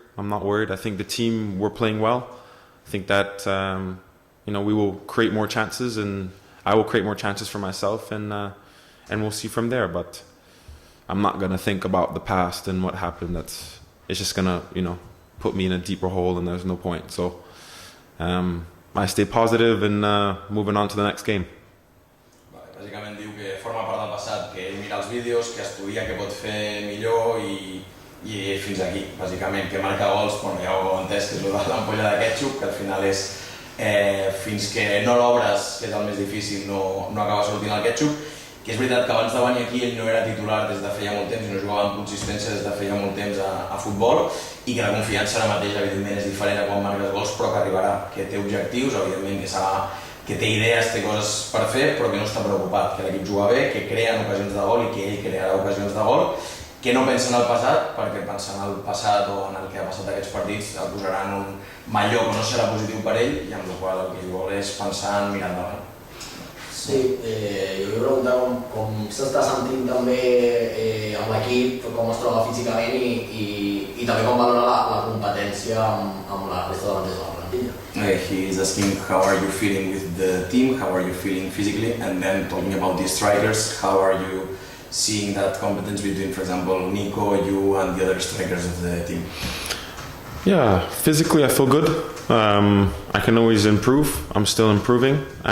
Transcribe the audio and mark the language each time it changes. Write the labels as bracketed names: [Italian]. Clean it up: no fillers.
[English] I think the team, we're playing well. I think that we will create more chances, and I will create more chances for myself, and we'll see from there. But I'm not gonna think about the past and what happened. It's just gonna put me in a deeper hole, and there's no point. So I stay positive and moving on to the next game. [Catalan] Bàsicament diu que forma part del passat, que ell mira els vídeos, que estudia què pot fer millor i fins aquí, bàsicament, que marca gols, ja ho heu entès, que és l'ampolla de ketchup, que al final és fins que no l'obres, que és el més difícil, no acaba sortint el ketchup, que és veritat que abans de venir aquí ell no era titular des de feia molt temps i no jugava amb consistència des de feia molt temps a futbol i que la confiança ara mateix evidentment és diferent a quan marques gols però que arribarà, que té objectius, evidentment que té idees, té coses per fer però que no està preocupat, que l'equip juga bé, que creen ocasions de gol i que ell crearà ocasions de gol, que no pensa en el passat perquè pensar en el passat o en el que ha passat aquests partits el posarà en un malló que no serà positiu per ell i amb la qual el que ell vol és pensar en mirar endavant. Sí, jo vull preguntar com s'està sentint també amb l'equip, com es troba físicament i també com valora la competència amb la resta de davanters de la plantilla. [English] He is asking how are you feeling with the team, how are you feeling physically, and then talking about the strikers, how are you seeing that competence between, for example, Niko, you and the other strikers of the team? Yeah, physically I feel good. I can always improve. I'm still improving.